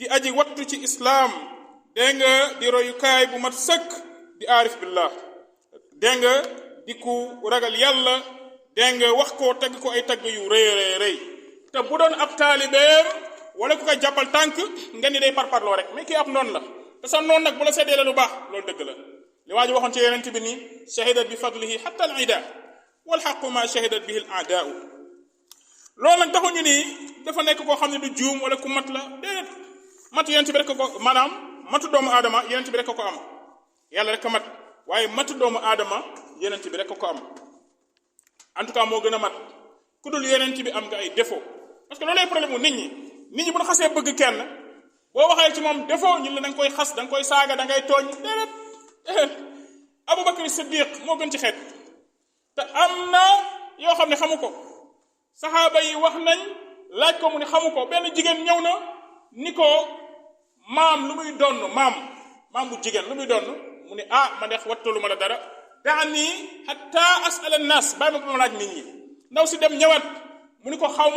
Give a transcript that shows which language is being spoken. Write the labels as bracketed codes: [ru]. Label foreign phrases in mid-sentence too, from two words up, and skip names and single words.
[wo] aji wattu ci islaam dégg nga di royukaay bu mat sëkk di aarif billah dégg nga di ku ragal yàlla dégg nga wax ko tagg ko ay tagg yu rëy rëy rëy te bu doon ab taalibeem wala ku koy jàppal tànk nga ni day parparloo rek mais kii ab noonu la te sa noonu nag bu la seddee la lu baax loolu dëgg la li waa ji waxoon ci yonent bi ni [ar] شهدت بفضله حتى العدا والحق ما شهدت به الأعداء [wo] loolu nag taxuñu ni dafa nekk koo xam ne du juum wala ku mat la déedéet mat yonent bi rek ko maanaam matu doomu aadama yonent bi rek ko am yàlla rek ko mat waaye matu doomu aadama yonent bi rek ko am [fr] en tout cas [wo] moo gën a mat ku dul yonent bi am nga ay défaut [fr] parce que [wo] loolu lay problème mu nit ñi bu ñu xasee bëgg kenn boo waxee ci moom défaut ñu la da nga koy xas da nga koy saaga da ngay tooñ déedéet Abubakar Siddiq moo gën ci xeet te am na yoo xam ne xamu ko saxaaba yi wax nañ laaj ko mu ne xamu ko benn jigéen ñëw na ni ko maam lu muy donn maam bu jigéen lu muy donn mu ne ma dex wattalu ma la dara [ar] دعني حتى أسأل الناس [wo] bàyyi ma ko ma laaj nit ñi ndaw si dem ñëwaat mu ni ko xaw ma